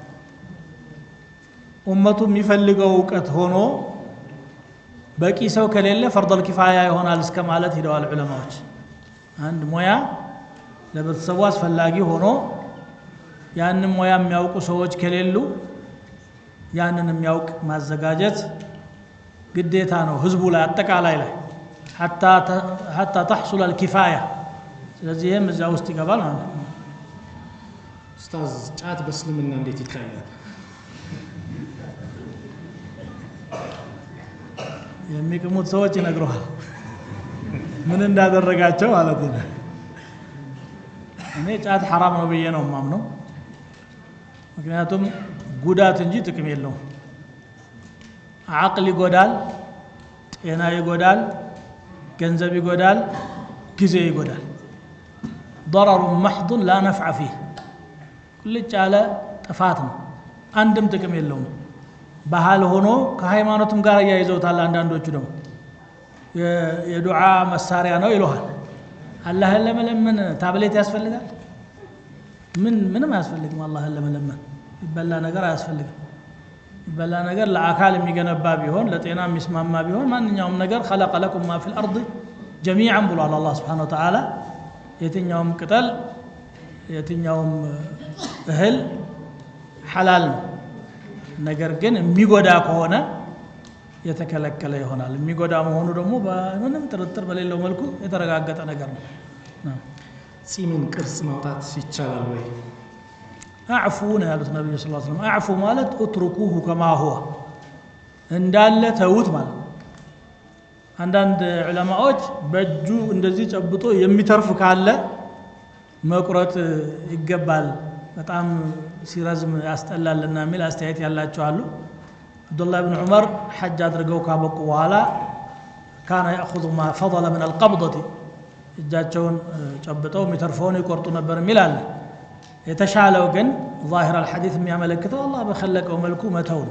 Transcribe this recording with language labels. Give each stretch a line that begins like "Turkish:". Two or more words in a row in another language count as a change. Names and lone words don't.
Amharic: ኡመቱ የሚፈልገው እውቀት ሆኖ በቂ ሰው ከሌለ
Arabic: فرض الكفاية
Amharic: ይሆናል እስከ ማለት ሄደዋል ዑለማዎች። አንድ ሙያ ለቤተሰቡ አስፈላጊ ሆኖ ያንን ሙያ የሚያውቁ ሰዎች ከሌሉ ያንን የሚያውቅ ማዘጋጀት ግዴታ ነው ህዝቡ ላይ አጠቃላይ ላይ
Arabic: حتى تحصل الكفايه።
Amharic: ስለዚህ ይሄም እዛ ውስጥ ይገባል ማለት ነው። ኡስታዝ ጫት በእስልምና እንዴት ይታያል? የሚቅሙት ሰዎች ይነግሩሃል ምን እንዳደረጋቸው ማለት ነው። እኔ ጫት ሐራም ነው ብዬ ነው የማምነው። ምክንያቱም ጉዳት እንጂ ጥቅም የለውም። አቅል ይጎዳል፣ ጤና ይጎዳል፣ ገንዘብ ይጎዳል፣ ጊዜ ይጎዳል።
Arabic: ضرر محض لا نفع فيه
Amharic: ቁልጭ ያለ ጥፋት ነው፣ አንድም ጥቅም የለውም። ባህል ሆኖ ከሃይማኖትም ጋር ያይዘውታል። አንዳንዶቹ ደግሞ የዱዓ መሳሪያ ነው ይሉሃል። አላህን ለመለመን ታብሌት ያስፈልጋል? ምንም አያስፈልግም። አላህን ለመለመን ይበላ ነገር አያስፈልግም። ይበላ ነገር ለአካል የሚገነባ ቢሆን ለጤና የሚስማማ ቢሆን ማንኛውም ነገር
Arabic: خلق لكم ما في الارض جميعا
Amharic: ብሏል አላህ
Arabic: سبحانه وتعالى።
Amharic: የትኛውም ቅጠል የትኛውም እህል ሐላል ነው። ነገር ግን የሚጎዳ ከሆነ የተከለከለ ይሆናል። የሚጎዳ መሆኑ ደግሞ በምንም ጥርጥር በሌለው መልኩ የተረጋገጠ ነገር ነው። ጺምን ቅርጽ ማውጣት ይቻላል ወይ? አዕፉ ነው ያሉት ነብዩ
Arabic: صلى الله عليه وسلم።
Amharic: አዕፉ ማለት
Arabic: اتركوه كما هو
Amharic: እንዳለ ተውት ማለት። አንዳንድ ዑለማዎች በእጁ እንደዚህ ጨብጦ የሚተርፍ ካለ መቁረጥ ይገባል በጣም ሲረዝም ያስጠላልና የሚል አስተያየት ያላቸው አሉ። አብዱላህ ብን ዑመር ሐጅ አድርገው ካበቁ በኋላ
Arabic: كان يأخذ ما فضل من القبضة
Amharic: እጃቸውን ጨብጠው የሚተርፈውን ይቆርጡ ነበር የሚል አለ። የተሻለው ግን
Arabic: ظاهر الحديث
Amharic: የሚያመለክተው አላህ በኸለቀው መልኩ መተው ነው።